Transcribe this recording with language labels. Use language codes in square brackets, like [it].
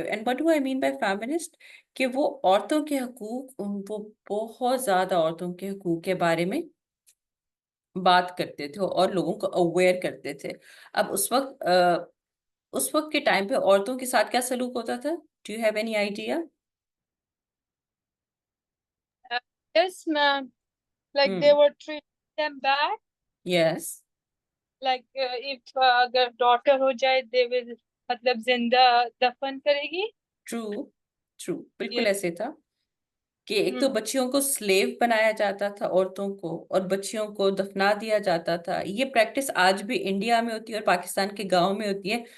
[en] And what do I mean by feminist? [ur] کہ وہ عورتوں کے حقوق، وہ بہت زیادہ عورتوں کے حقوق کے بارے میں بات کرتے تھے اور لوگوں کو اویئر کرتے تھے. اب اس وقت کے ٹائم پہ عورتوں کے ساتھ کیا سلوک ہوتا تھا؟ [en] Do you have any idea? Yes, ma'am. Like they were treating them bad. Yes. Like if [ur] اگر daughter ہو جائے [en] they will [ur] مطلب زندہ دفن کرے گی. ٹرو بالکل [en] Yes. [ur] ایسے تھا کہ ایک تو بچیوں کو سلیو بنایا جاتا تھا عورتوں کو، اور بچیوں کو دفنا دیا جاتا تھا. یہ پریکٹس آج بھی انڈیا میں ہوتی ہے اور پاکستان کے گاؤں میں ہوتی ہے.